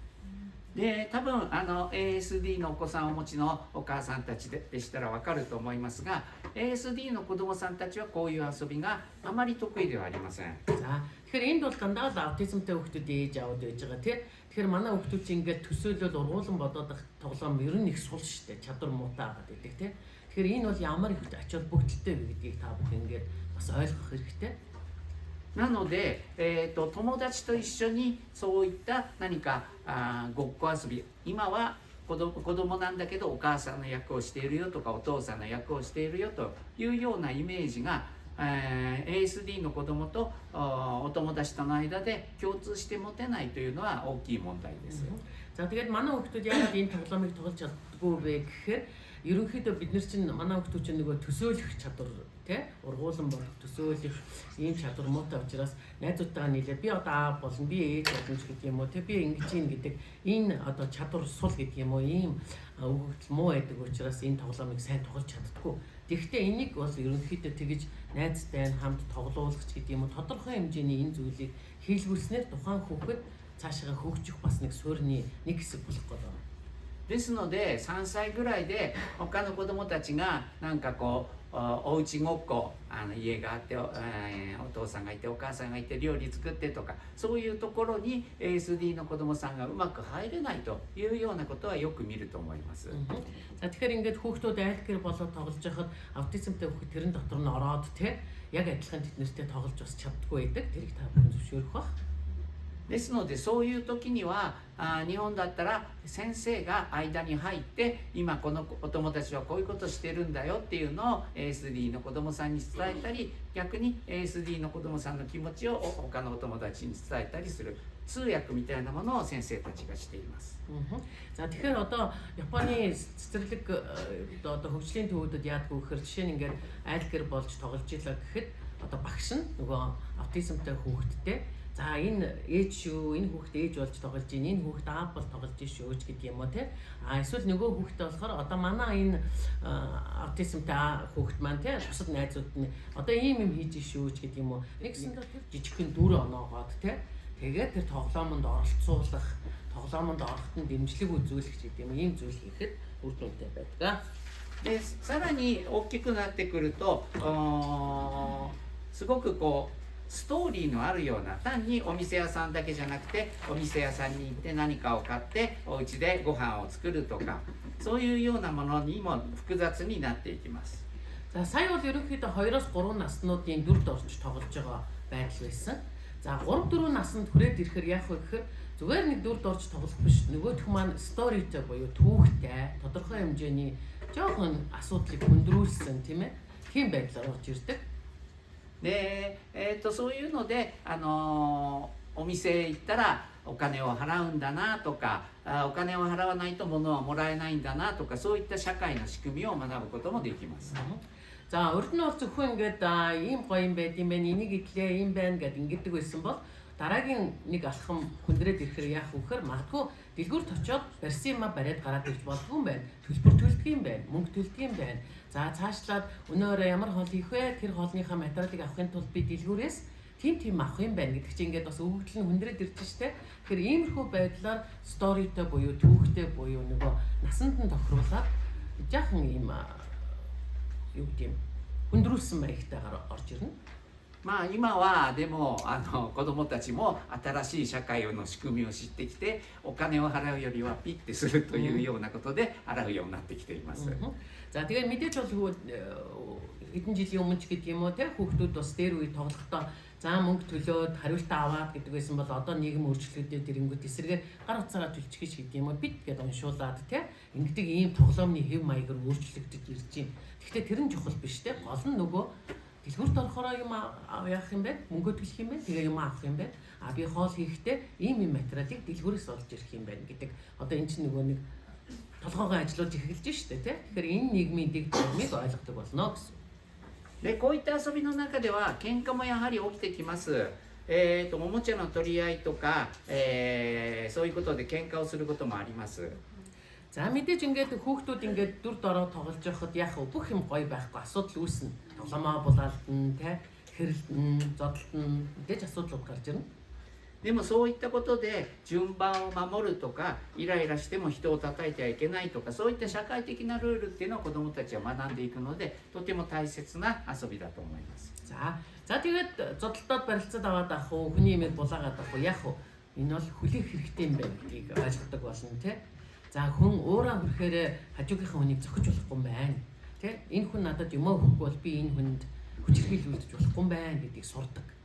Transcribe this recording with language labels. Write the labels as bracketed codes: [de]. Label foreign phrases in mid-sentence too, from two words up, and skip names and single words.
[ja] で、多分ASD のお子さんをお持ちのお母さんたちでしたらわかると思いますが、ASD の子どもさんたちはこういう遊びがあまり得意ではありません。 [mn] За тэгэхээр энд бол дандаа л аутизмтай хүүхдүүд ээж аауд байж байгаа тий. Тэгэхээр манай хүүхдүүд чинь ингээд төсөөлөл ургуулan бодоод их тоглоом ер нь их сул штэ, чадвар муутай байгаад байдаг тий. Тэгэхээр энэ бол ямар их ач холбогдолтой вэ гэдгийг та бүхэн ингээд бас ойлгох хэрэгтэй. [ja] なので、友達と一緒にそういった何かごっこ遊び、今は子供なんだけどお母さんの役をしているよとかお父さんの役をしているよというようなイメージが、ASD の子供とお友達との間で共通して持てないというのは大きい問題です。 [mn] За тэгээд манай хүүхдүүд яг энэ тоглоомыг тоглож чаддгүй вэ гэхээр ерөнхийдөө бид нар чинь манай хүүхдүүд чинь нөгөө төсөөлөх чадвар тий ургуулсан болох төсөөлөх ийм чадвар муутай учраас найзуудтайгаа нийлээд би одоо аав болно би ээж болно гэдэг юм уу тий би ингэж ийн гэдэг энэ одоо чадвар сул гэдэг юм уу ийм өгөгдөл муу байдаг учраас энэ тоглоомыг сайн тоглож чаддаггүй. Тэгэхдээ энийг бол ерөнхийдөө тэгж найзтай хамт тоглуулах гэдэг юм уу тодорхой хэмжээний энэ зүйлийг хийлгүүлснээр тухайн хүүхэд цаашаа хөгжих бас нэг суурьны нэг хэсэг болох гэдэг. [ja] ですので3歳ぐらいで他の子供たちがなんかこうおうちごっこ家があって、お父さんがいてお母さんがいて料理作ってとかそういうところに ASD の子供さんがうまく入れないというようなことはよく見ると思います。 [mn] Тэгэхээр ингээд хүүхдүүд айлгэр болоод тоглож байхад аутизмтай хүүхэд тэрэн дотор нь ороод те яг адилхан тэднэртэй тоглож бас чаддгүй байдаг. Тэрийг та бүхэн зөвшөөрөх бах. [ja] ですのでそういう時には日本だったら先生が間に入って今このお友達はこういうことしてるんだよっていうのを ASD の子供さんに伝えたり逆に ASD の子供さんの気持ちを他のお友達に伝えたりする通訳みたいなものを先生たちがしています。 [mn] За тэгэхээр одоо Японы цэцэрлэг одоо хөгжлийн төвүүдэд яадгүй гэхээр жишээ нь ингээд айлгэр болж тоглож илаа гэхэд одоо багш нь нөгөө аутизмтай хүүхэдтэй за энэ ээж шүү энэ хүүхэд ээж болж тоглож ийн энэ хүүхэд аав бол тоглож шүү гэдэг юм уу те эсвэл нөгөө хүүхдээ болохоор одоо манай энэ аутизмтай хүүхэд маань те бусад найзууд нь одоо ийм юм хийж шүү гэдэг юм уу нэгсэндээ тэр жижигхэн дүр оноогоод те тэгээд тэр тоглоомонд оролцуулах тоглоомонд ороход нь дэмжлэг үзүүлэх гэдэг юм ийм зүйл хийхэд үр дүнтэй байдаг. [ja] でさらに大きくなってくるとすごくこうストーリーのあるような単にお店屋さんだけじゃなくてお店屋さんに行って何かを買ってお家でご飯を作るとかそういうようなものにも複雑になっていきます。 [mn] За сая бол ерөнхийдөө 2-3 наснуудын дүрд орж тоглож байгаа байдал байсан. За 3-4 наснд хүрээд ирэхээр яах вэ гэхээр зүгээр нэг дүрд орж тоглох биш нөгөөх маань сторитой буюу түүхтэй тодорхой хэмжээний жоохон асуудлыг хүндрүүлсэн тийм ээ тийм байдлаар орж ирдэг. [ja] で、そういうので、お店へ行ったらお金を払うんだなとかお金を払わないと物はもらえないんだなとかそういった社会の仕組みを学ぶこともできます。 [mn] За урд нь бол зөвхөн ингээд ийм гоё юм байд юм байна энийг итлээ ийм байна гэд ингэдэг байсан бол дараагийн нэг алхам хүндрээд ирэхээр яах вэ гэхээр магадгүй дэлгүүрт очиод барьсан юм бариад гараад ирж болдгүй юм байна. Төлбөр төлдөг юм байна. Мөнгө төлдөг юм байна. За цаашлаад өнөөрөө ямар хоол хийх вэ? Тэр хоолныхаа материалыг авахын тулд би дэлгүүрээс тийм авах юм байна гэдэг чинь ингээд бас өгөгдөл нь хүндрээд ирж штэ. Тэгэхээр иймэрхүү байдлаар сторитой буюу түүхтэй буюу нөгөө насанд нь тохируулаад жаахан ийм юу гэдэг юм хүндрүүлсэн маягтайгаар орж ирнэ. [ja] まあ今はでも子どもたちも新しい社会の仕組みを知ってきてお金を払うよりはピッてするというようなことで払うようになってきています。 [mn] За тэгээд мэдээж бол хэдэн жилийн өмнө ч гэдэг юм уу те хүүхдүүд бас дээр үе тоглохдоо за мөнгө төлөөд хариултаа аваад гэдэг байсан бол одоо нийгэм өөрчлөгдөд ирэнгүүт эсрэгээр гар утсаараа төлчихэж гэдэг юм уу бид гэдээ уншуулад те ингэдэг ийм тоглоомны хэв маягаар өөрчлөгдөж ирж байна. Гэхдээ тэр нь чухал биш те гол нь нөгөө дэлгүүрт орохороо юм яах юм бэ? Мөнгө төлөх юм бэ? Тэгээ юм авах юм бэ? Би хоол хийхдээ ийм материалыг дэлгүүрээс олж ирэх юм байна гэдэг. Одоо эн чинь нөгөө нэг толгоогоо ажиллуулж эхэлж штэ тий. Тэгэхээр энэ нийгмийн дэг төрмийг ойлгодог болно гэсэн. [ja] でこういった遊びの中では喧嘩もやはり起きてきます。おもちゃの取り合いとか、そういうことで喧嘩をすることもあります。 [mn] За мэдээж ингээд хүүхдүүд ингээд дүр дороо тоглож байхад яах вэ? Бүх юм гоё байхгүй асуудал үүснэ. Тогломоо булаалдана тий. Хэрэлдэн, зодтолтон мэдээж асуудал гарч ирнэ. [ja] でもそういったことで順番を守るとかイライラしても人を叩いてはいけないとかそういった社会的なルールっていうのを子どもたちは学んでいくのでとても大切な遊びだと思います。 [mn] За тэгээд зодтолтод барилцаад аваад авах уу, хүний имийг булаагаад авах уу, яах вэ? Энэ бол хүлээх хэрэгтэй юм байна гэдгийг ойлгодог болно тий. За хүн өөрөө хүрэхээр хажуугийнхаа хүнийг зохиж болохгүй юм байна. Тэ энэ хүн надад юм өгөхгүй бол би энэ хүнд хүчирхийлүүлж болохгүй юм байна гэдгийг сурдаг.